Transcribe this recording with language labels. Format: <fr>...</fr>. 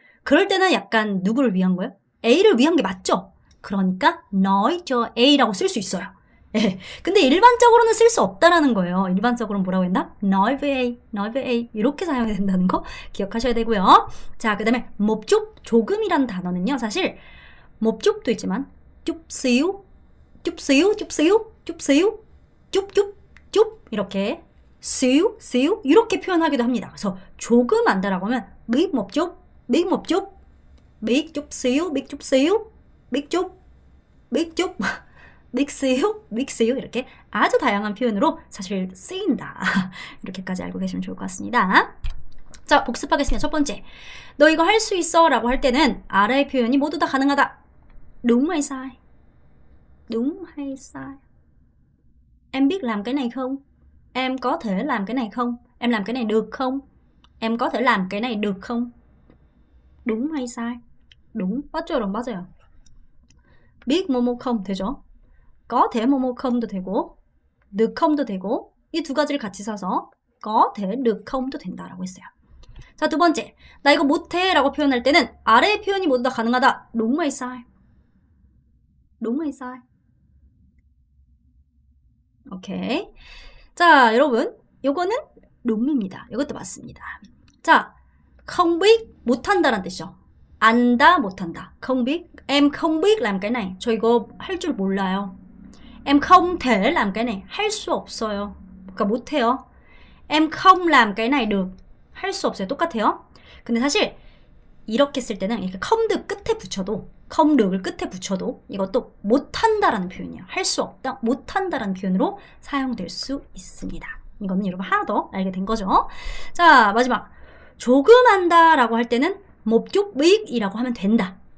<ko>그럴 때는 약간 누구를 위한 거예요? A를 위한 게 맞죠? 그러니까 nói cho A라고 쓸 수 있어요. 예. 근데 일반적으로는 쓸 수 없다라는 거예요. 일반적으로는 뭐라고 했나?</ko> <vi>nói với A, nói với A</vi> <ko>이렇게 사용해야 된다는 거 기억하셔야 되고요. 자, 그 다음에 một chút, 조금이라는 단어는요.</ko> <vi>사실 một chup도 있지만 chút xíu, chút xíu, chút xíu, chút xíu, chút chút, chút 이렇게 xíu, xíu 이렇게 표현하기도 합니다.</vi> <ko>그래서 조금 안다라고 하면</ko> <vi>biết một chút, biết một chút, biết chút xíu, biết chút xíu, biết chút, biết chút</vi> <ko>믹스요 이렇게 아주 다양한 표현으로 사실 쓰인다. 이렇게까지 알고 계시면 좋을 것 같습니다. 자, 복습하겠습니다. 첫 번째, 너 이거 할 수 있어 라고 할 때는 아래의 표현이 모두 다 가능하다.</ko> <vi>đúng hay sai? đúng hay sai? Em biết làm cái này không? Em có thể làm cái này không? Em làm cái này được không? Em có thể làm cái này được không? đúng hay sai? đúng.</vi> <ko>맞죠, 여러분? 맞아요. biết 뭐뭐 không 되죠? có thể 뭐뭐 khom도 되고 được khom도 되고 이 두 가지를 같이 써서 có thể được khom도 된다라고 했어요. 자, 두 번째, 나 이거 못해 라고 표현할 때는 아래의 표현이 모두 다 가능하다.</ko> <vi>đúng hay sai? đúng hay sai?</vi> <ko>오케이. 자, 여러분 요거는 đúng 입니다. 이것도 맞습니다. 자, không biết 못한다라는 뜻이죠. 안다 못한다. không biết.</ko> <vi>Em không biết làm cái này.</vi> <ko>저 이거 할 줄 몰라요.</ko> <vi>Em không thể làm cái này.</vi> <ko>할 수 없어요. 그러니까 못해요.</ko> <vi>Em không làm cái này được.</vi> <ko>할 수 없어요. 똑같아요. 근데 사실 이렇게 쓸 때는 이렇게 컴드 끝에 붙여도 컴득을 끝에 붙여도 이것도 못한다라는 표현이에요. 할 수 없다, 못한다라는 표현으로 사용될 수 있습니다. 이거는 여러분 하나 더 알게 된 거죠. 자, 마지막. 조금 한다라고 할 때는</ko> <vi>một chút biết</vi> <ko>이라고 하면 된다.</ko>